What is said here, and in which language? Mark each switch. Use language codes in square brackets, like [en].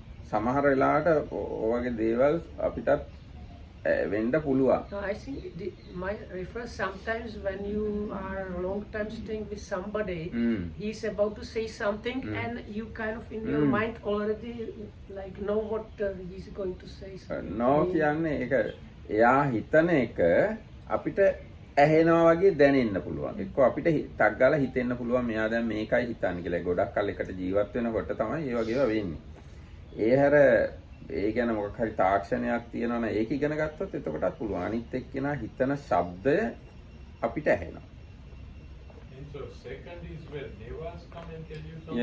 [si] සමහර වෙලාවට ඔයගේ දේවල් අපිටත් වෙන්න පුළුවන්. [en] No, I think my refers sometimes when you are a long time staying with somebody, he's about to say something and you kind of in your mind already like know what he's going to say. [si] No කියන්නේ ඒක එයා හිතන එක අපිට ඇහෙනවා වගේ දැනෙන්න පුළුවන්. එක්ක අපිට ටක් ගාලා හිතෙන්න පුළුවන් මෙයා දැන් මේකයි හිතන්නේ කියලා. ගොඩක් කල් එකට ජීවත් වෙනකොට තමයි ඒ වගේව වෙන්නේ. ඒ හැර ඒ ගැන මොකක් හරි තාක්ෂණයක් තියෙනවා නම් ඒක ඉගෙන ගත්තොත් එතකොටත් පුළුවන්. අනිත් එක්කෙනා හිතන ශබ්දය අපිට ඇහෙනවා. [en] And so second is where devas come and tell you something.